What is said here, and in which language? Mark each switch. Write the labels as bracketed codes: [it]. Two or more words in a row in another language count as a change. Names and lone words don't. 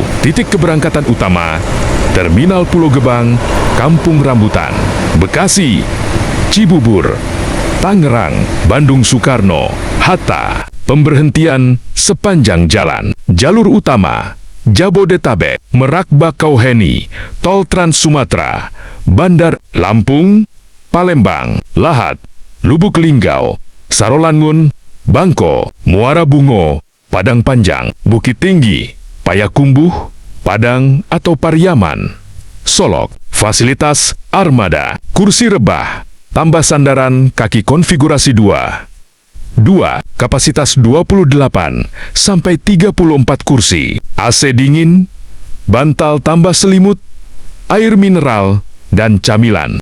[id] Titik keberangkatan utama Terminal Pulau Gebang, Kampung Rambutan, Bekasi, Cibubur, Tangerang, Bandung Soekarno, Hatta. Pemberhentian sepanjang jalan. Jalur utama Jabodetabek, Merak Bakauheni, Tol Trans Sumatera, Bandar Lampung, Palembang, Lahat, Lubuk Linggau, Sarolangun, Bangko, Muara Bungo, Padang Panjang, Bukit Tinggi, Payakumbuh, Padang atau Pariaman, Solok. Fasilitas armada, kursi rebah, tambah sandaran kaki konfigurasi 2. 2. Kapasitas 28 sampai 34 kursi, AC dingin, bantal tambah selimut, air mineral, dan camilan.